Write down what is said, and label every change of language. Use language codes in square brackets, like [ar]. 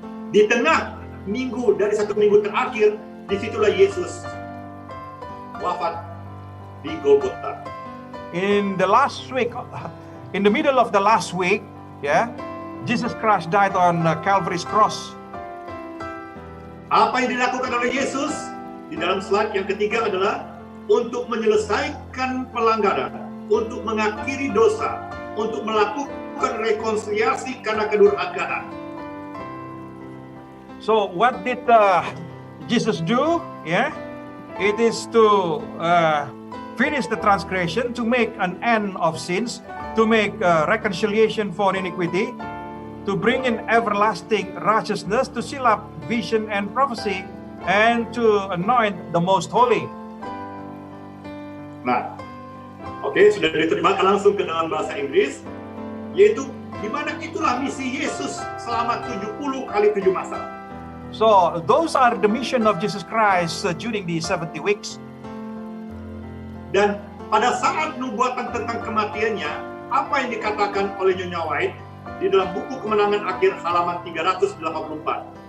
[id] Di tengah minggu dari 1 minggu terakhir, disitulah Yesus wafat di Golgota. [en] In the last week, in the middle of the last week, Jesus Christ died on Calvary's cross. [id] Apa yang dilakukan oleh Yesus di dalam slide yang ketiga adalah untuk menyelesaikan pelanggaran, untuk mengakhiri dosa, untuk melakukan rekonsiliasi karena kedurhakaan. [en] So what did Jesus do? It is to finish the transgression, to make an end of sins, to make reconciliation for iniquity, to bring in everlasting righteousness, to seal up vision and prophecy, and to anoint the most holy. [id] Nah, oke, sudah diterjemahkan langsung ke dalam bahasa Inggris, yaitu di mana itulah misi Yesus selama 70 kali 7 masa. [en] So those are the mission of Jesus Christ during the 70 weeks. [id] Dan pada saat nubuatan tentang kematiannya, apa yang dikatakan oleh Nyonya White di dalam buku Kemenangan Akhir halaman 384.